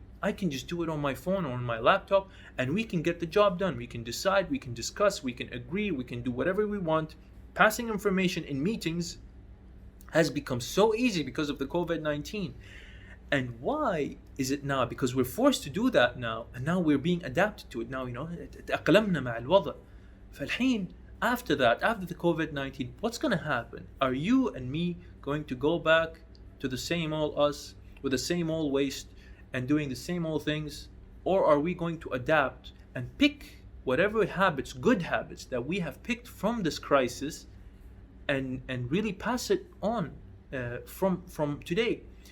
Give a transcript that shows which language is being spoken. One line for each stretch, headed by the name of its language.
English: I can just do it on my phone or on my laptop, and we can get the job done. We can decide, we can discuss, we can agree, we can do whatever we want. Passing information in meetings has become so easy because of the COVID-19. And why is it now? Because we're forced to do that now, and now we're being adapted to it. Now,
Arabic: تأقلمنا مع الوضع. فالحين,
English: after that, after the COVID-19, what's going to happen? Are you and me going to go back to the same old us with the same old waste and doing the same old things? Or are we going to adapt and pick whatever habits, good habits that we have picked from this crisis, and really pass it on from today?